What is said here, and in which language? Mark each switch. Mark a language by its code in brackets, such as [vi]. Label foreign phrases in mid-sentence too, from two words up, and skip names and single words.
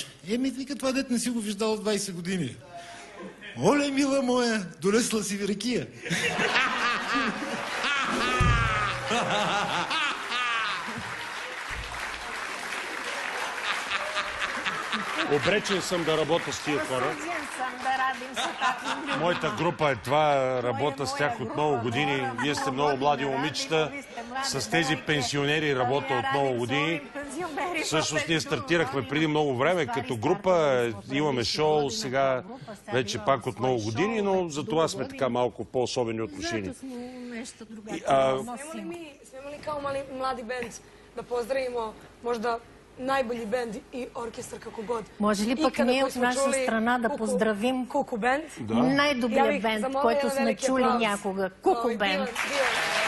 [bg] Еми, вика, това дет не си го виждал от 20 години. Оле, мила моя, донесла си ви ракия. Обречен съм да работя с тия хора. [sr] Osuđen sam da radim sa takvim ljudima. [bg] Моята група е това, работя с тях от много години. Вие сте много млади момичета. С тези пенсионери работя от много години. Всъщност ние стартирахме преди много време като група. Имаме шоу сега вече пак от много години, но за това сме така малко по-особени отношения. [sr] Zato smo nešto drugačije Smemo li kao mladi bend da pozdravimo možda najbolji bend [bg] и оркестър, [sr] како год. [bg] Може ли пък ние от наша страна да поздравим Куку бенд? най-добрия бенд, който сме чули някога? Куку бенд.